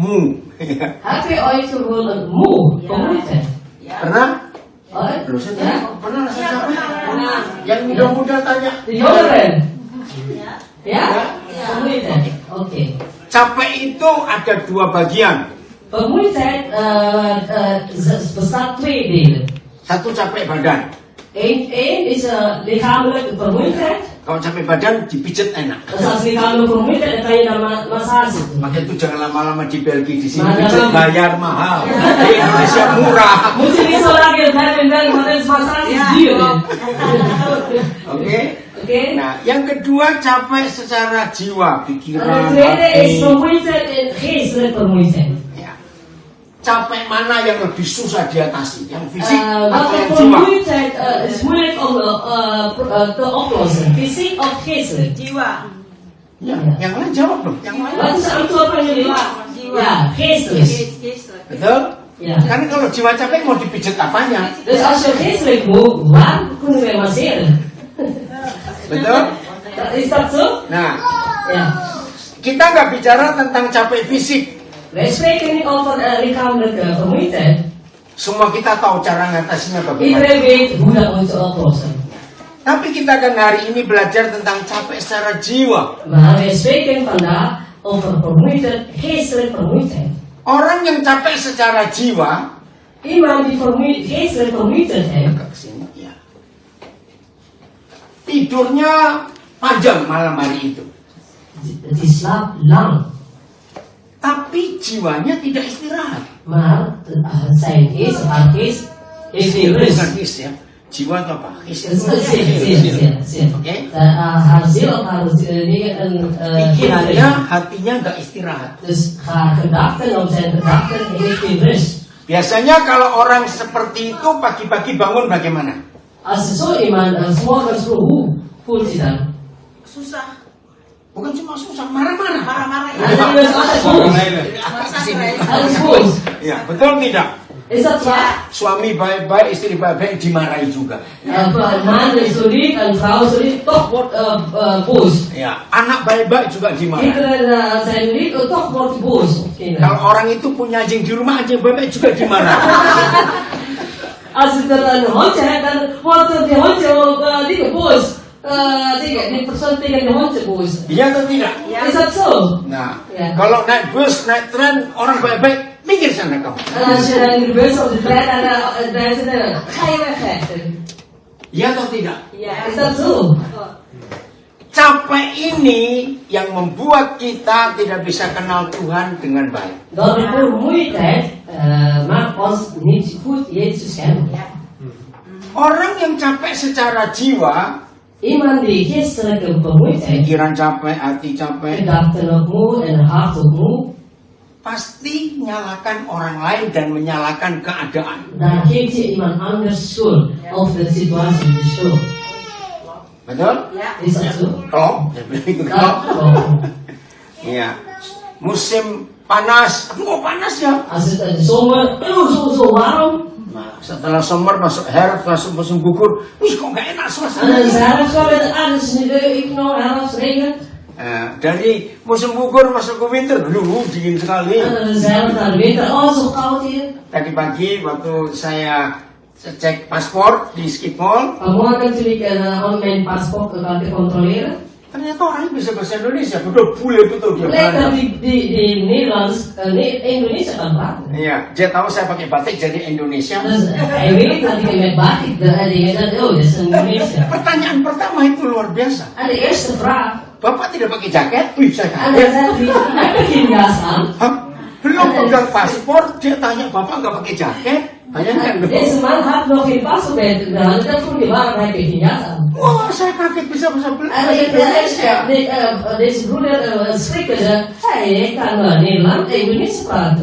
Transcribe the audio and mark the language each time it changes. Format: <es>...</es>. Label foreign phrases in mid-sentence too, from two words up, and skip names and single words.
<id>Pernah? Pernah rasa capek? Yang muda-muda tanya. Capek itu ada 2 bagian.</id> <nl>Bestaat 2 delen.</nl> <id>Satu capek badan.</id> <nl>Eén is lichamelijke vermoeidheid.</nl> <id>Kalau capek badan dipijet enak.</id> <nl>Dat is als lichamelijke vermoeidheid, dan kan je dan massage doen.</nl> <id>Maka itu jangan lama-lama di Belgia, di sini pijet bayar mahal. Di Indonesia murah.</id> <nl>Moet je niet zo lang in België werken, want het is massage duur.</nl> <id>Oke. Nah, yang kedua capek secara jiwa, pikiran,</id> <nl>En het tweede is vermoeidheid en geestelijke vermoeidheid.</nl> <id>Capek mana yang lebih susah diatasi? Yang fisik atau</id> <nl>Welke</nl> <id>yang jiwa?</id> <nl>vermoeidheid is moeilijk om te oplossen? Fysiek of geestelijk?</nl> <id>Jiwa. Ya, yang lain jawab dong. Yang lain.</id> <nl>Wat is het antwoord van jullie? Ja, geestelijk.</nl> <id>Betul?</id> <nl>Ja.</nl> <id>Kan kalau jiwa capek mau dipijet apanya?</id> <nl>Dus als je geestelijk moet, waar kunnen wij masseren?</nl> <id>Betul?</id> <nl>Is dat zo?</nl> <id>Nah,</id> <nl>Ja.</nl> <id>kita nggak bicara tentang capek fisik.</id> <nl>Wij spreken niet over lichamelijke vermoeidheid.</nl> <id>Semua kita tahu cara ngatasinya bagaimana.</id> <nl>Iedereen weet hoe dat moet oplossen.</nl> <id>Tapi kita akan hari ini belajar tentang capek secara jiwa.</id> <nl>Maar wij spreken vandaag over vermoeidheid, geestelijke vermoeidheid.</nl> <id>Orang yang capek secara jiwa,</id> <nl>Iemand die geestelijk vermoeidheid heeft,</nl> <id>kesini, ya. Tidurnya panjang malam hari itu.</id> <nl>die slaapt lang.</nl> <id>Tapi jiwanya tidak istirahat.</id> <nl>Maar zijn geest, haar geest, heeft geen</nl> <id>Bukan</id> <nl>rust.</nl> <id>his ya. Jiwa atau apa? His.</id> <nl>Ziel.</nl> <id>Oke.</id> <nl>Haar ziel, haar</nl> <id>Pikirannya, hatinya nggak istirahat.</id> <nl>Dus haar gedachten, om zijn gedachten, heeft geen rust.</nl> <id>Biasanya kalau orang seperti itu pagi-pagi bangun bagaimana?</id> <nl>Als zo iemand s'morgens vroeg, hoe voelt hij dan?</nl> <id>Susah. Bukan cuma susah, marah-marah. Marah-marah.</id> <nl>Hij is altijd boos. Alles boos.</nl> <id>Ya, betul tidak?</id> <nl>Is dat waar?</nl> <id>Suami baik-baik, istri baik-baik dimarahi juga.</id> <nl>Man is zo lief en vrouw zo lief, toch wordt boos.</nl> <id>Ya, anak baik-baik juga dimarahi.</id> <nl>Kinderen zijn lief, toch wordt boos.</nl> <id>Kalau orang itu punya anjing di rumah, anjing baik-baik juga dimarahi.</id> <nl>Als het een hondje hebt, dan wordt die hondje ook boos. Die persoon tegen de hondje boos.</nl> <id>Iya atau tidak?</id> <nl>Is dat zo?</nl> <id>Nah, Ya. kalau naik bus, naik tren, orang baik-baik, minggir sana kamu.</id> <nl>En als je dan in de bus of de trein en dan zitten, ga je weg.</nl> <id>Iya atau tidak?</id> <nl>Is dat zo?</nl> <id>Capek ini yang membuat kita tidak bisa kenal Tuhan dengan baik.</id> <nl>Dat de vermoeidheid maakt ons niet goed Jezus kennen.</nl> <id>Orang yang capek secara jiwa,</id> <nl>Iemand die geestelijke vermoeidheid,</nl> <id>pikiran capek, hati capek,</id> <nl>gedachten ook moe en hart ook moe,</nl> <id>pasti nyalakan orang lain dan menyalahkan keadaan.</id> <nl>dan geeft je iemand anders schuld of de situatie de schuld.</nl> <id>Betul?</id> <nl>Is dat zo? Klop.</nl> <id>Iya. Musim panas, aduh panas ya.</id> <nl>Als het in de zomer zo warm,</nl> <id>Nah, setelah summer masuk herfst, masuk musim gugur, wih kok gak enak</id> <nl>en</nl> <id>suasana.</id> <nl>dan is het herfst, dan is het niet leuk, ik nog herfst, regent.</nl> <id>Dari musim gugur masuk ke winter, dingin sekali.</id> <nl>Zelf naar de winter, zo koud hier.</nl> <id>Tadi pagi waktu saya cek paspor di Skip Mall,</id> <nl>Vanmorgen toen ik al mijn paspoort te controleren,</nl> <id>ternyata orangnya bisa bahasa Indonesia, betul bule betul dia.</id> <nl>bleek dat</nl> <id>Belanda.</id> <nl>die Nederlands, Indonesia kan praten.</nl> <id>Iya, dia tahu saya pakai batik jadi Indonesia.</id> <nl>Dus hij weet dat ik met batik, hij dacht, oh, dat is Indonesia.</nl> <id>Pertanyaan pertama itu luar biasa.</id> <nl>En de eerste vraag,</nl> <id>Bapak tidak pakai jaket? Wih, saya</id> <nl>en</nl> <id>kaget.</id> <nl>dan zegt hij, heb je geen jas aan?</nl> <id>Hah? Belum pegang paspor, dia tanya bapak nggak pakai jaket? Bayangkan dong.</id> <nl>Deze man had nog geen paspoort bij de hand, dat vroeg hij, waarom heb je geen jas aan?</nl> <id>Wah, saya kaget bisa bahasa</id> <nl>En</nl> <id>Indonesia.</id> <nl>deze broeder schrikkende, hij kan Nederland en Indonesia praten.</nl>